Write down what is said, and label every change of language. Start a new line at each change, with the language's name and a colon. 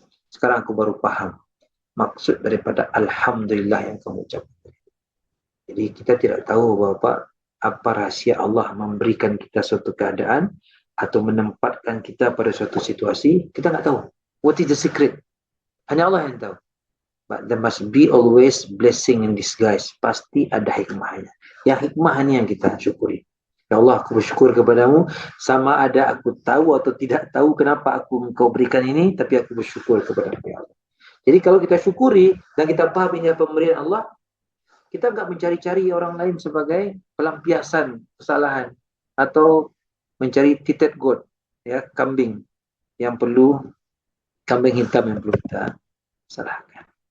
Indonesian: Sekarang aku baru paham maksud daripada Alhamdulillah yang kamu ucapkan. Jadi kita tidak tahu apa rahasia Allah memberikan kita suatu keadaan atau menempatkan kita pada suatu situasi. Kita nggak tahu.
English: What is the secret?
Indonesian: Hanya Allah yang tahu.
English: But there must be always blessing in disguise.
Indonesian: Pasti ada hikmahnya. Yang hikmah ini yang kita syukuri. Ya Allah, aku bersyukur kepadamu. Sama ada aku tahu atau tidak tahu kenapa engkau berikan ini, tapi aku bersyukur kepadamu ya Allah. Jadi kalau kita syukuri dan kita pahami pemberian Allah, kita nggak mencari-cari orang lain sebagai pelampiasan kesalahan atau mencari
English: titet goat,
Indonesian: ya, kambing hitam yang perlu kita salahkan.